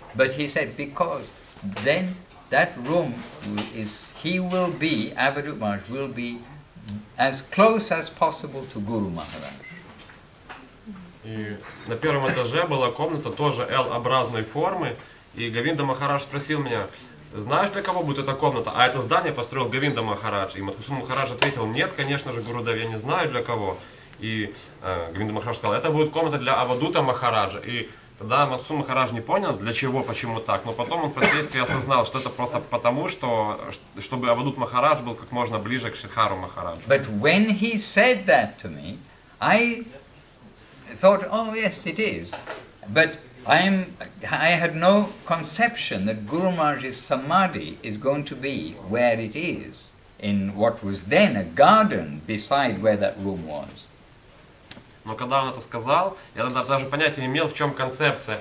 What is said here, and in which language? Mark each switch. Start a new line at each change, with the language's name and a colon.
English: But he said, because then that room Avadut Maharaj will be as close as possible to Guru Maharaj.
Russian: И на первом этаже была комната тоже L-образной формы, и Говинда Махарадж спросил меня, знаешь, для кого будет эта комната? А это здание построил Говинда Махарадж. И Мадхусуданом Махарадж ответил, нет, конечно же, Гурудев, я не знаю для кого. И Говинда Махарадж сказал, это будет комната для Авадута Махараджа. И тогда Мадхусуданом Махарадж не понял, для чего, почему так. Но потом он впоследствии осознал, что это просто потому, чтобы Авадут Махарадж был как можно ближе к Шридхару Махараджу.
English: But when he said that to me, I thought, oh yes, it is. But I had no conception that Guru Maharaj's Samadhi is going to be where it is, in what was then a garden beside where that room was.
Russian: Но когда он это сказал, я тогда даже понятия не имел, в чем концепция.